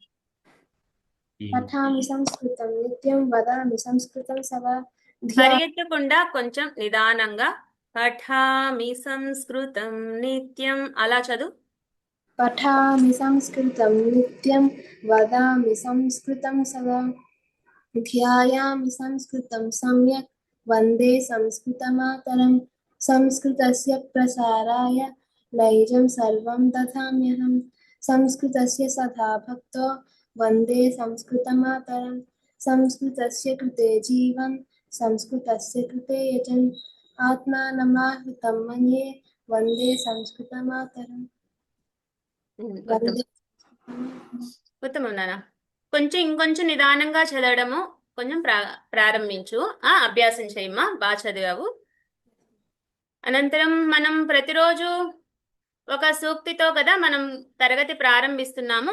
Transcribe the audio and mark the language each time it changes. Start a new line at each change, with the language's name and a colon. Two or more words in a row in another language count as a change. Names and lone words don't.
Sanskrit: पठामि संस्कृतं नित्यं वदामि संस्कृतं सदा.
Telugu: పరిగెత్తకుండా కొంచెం నిదానంగా
Sanskrit: पठामि संस्कृतं नित्यम्
Telugu: అలా చదువు.
Sanskrit: पठामि संस्कृतं नित्यं वदामि संस्कृतं सदा ध्यायामि संस्कृतं सम्यक् वन्दे संस्कृतमातरं संस्कृतस्य प्रसाराय नैजं सर्वं ददाम्यहं संस्कृतस्य सदा भक्तो वन्दे संस्कृतमातरं संस्कृतस्य कृते जीवं संस्कृतस्य कृते यजन् आत्मानमाहुतं मन्ये वन्दे संस्कृतमातरं
Telugu: ఉత్తమం
Sanskrit: वन्दे
Telugu: ఉత్తమం నాన్న. కొంచెం ఇంకొంచెం నిదానంగా చదవడము కొంచెం ప్రారంభించు. అభ్యాసం చేయమ్మా. బాగా చదివావు. అనంతరం మనం ప్రతిరోజు ఒక సూక్తితో కదా మనం తరగతి ప్రారంభిస్తున్నాము.